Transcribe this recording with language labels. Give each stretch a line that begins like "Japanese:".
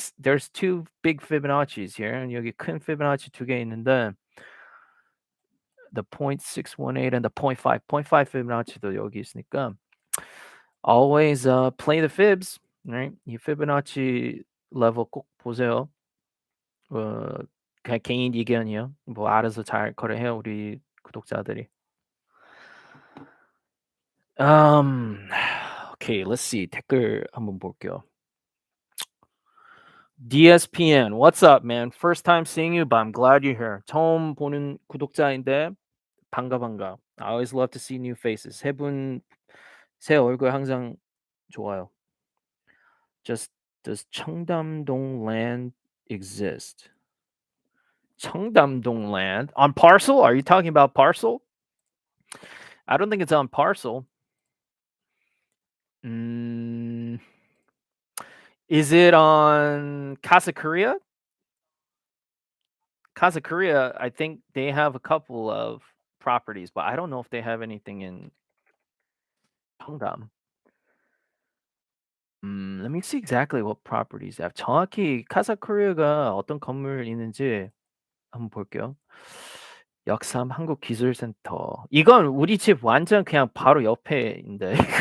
English: There's two big Fibonacci's here.
Korean: 여기 큰 피보나치 두 개 있는데
English: the 0.618 and the point five Fibonacci도
Korean: 여기 있으니까
English: always play the fibs, right?
Korean: 이 피보나치 level 꼭 보세요. 그냥 개인 의견이요. 뭐 알아서 잘 거래해요, 우리 구독자들이.
English: Okay, let's see.
Korean: 댓글 한번 볼게요.
English: DSPN, what's up, man? First time seeing you, but I'm glad you're here.
Korean: 처음 보는 구독자인데 반가.
English: I always love to see new faces.
Korean: 새 얼굴 항상 좋아요.
English: Just does 청담동 land exist? 청담동 land on parcel? Are you talking about parcel? I don't think it's on parcel. Is it on Casa Korea? Casa Korea, I think they have a couple of properties, but I don't know if they have anything in 청담. Let me see exactly what properties they have.
Korean: 정확히 카사코리아가 어떤 건물 있는지 한번 볼게요. 역삼 한국기술센터. 이건 우리 집 완전 그냥 바로 옆에인데.